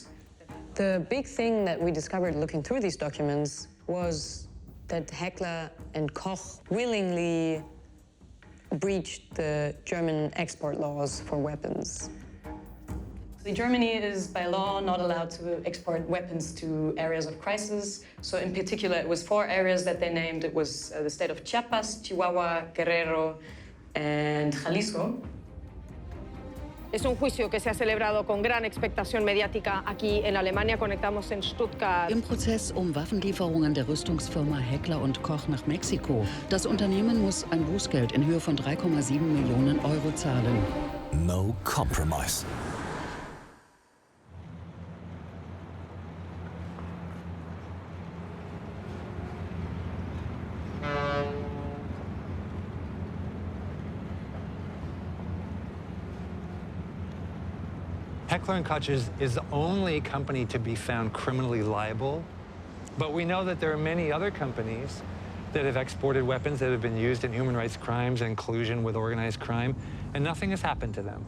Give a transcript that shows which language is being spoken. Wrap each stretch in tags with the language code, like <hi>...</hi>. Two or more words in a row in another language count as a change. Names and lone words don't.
<en>The big thing that we discovered looking through these documents was that Heckler & Koch willingly breached the German export laws for weapons. Germany is by law not allowed to export weapons to areas of crisis. So in particular, it was 4 areas that they named. It was the state of Chiapas, Chihuahua, Guerrero, and Jalisco.</en> <es>Es un juicio que se ha celebrado con gran expectación mediática aquí en Alemania. Conectamos en Stuttgart.</es> <de>Im Prozess um Waffenlieferungen der Rüstungsfirma Heckler & Koch nach Mexiko. Das Unternehmen muss ein Bußgeld in Höhe von 3,7 Millionen Euro zahlen.</de> <en>No compromise. Heckler & Koch is the only company to be found criminally liable, but we know that there are many other companies that have exported weapons that have been used in human rights crimes and collusion with organized crime, and nothing has happened to them.</en>